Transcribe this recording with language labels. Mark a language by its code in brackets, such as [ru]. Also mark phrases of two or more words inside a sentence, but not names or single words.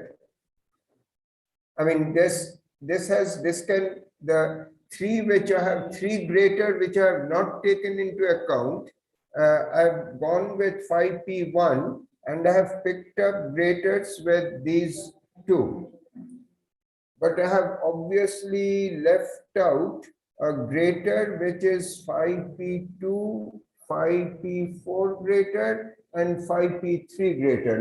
[en] I mean, this can, the 3 which I have 3 greater, which I have not taken into account, I've gone with phi p1 and I have picked up graters with these two. But I have obviously left out a greater which is phi p2, phi p4 greater, and phi p3 greater.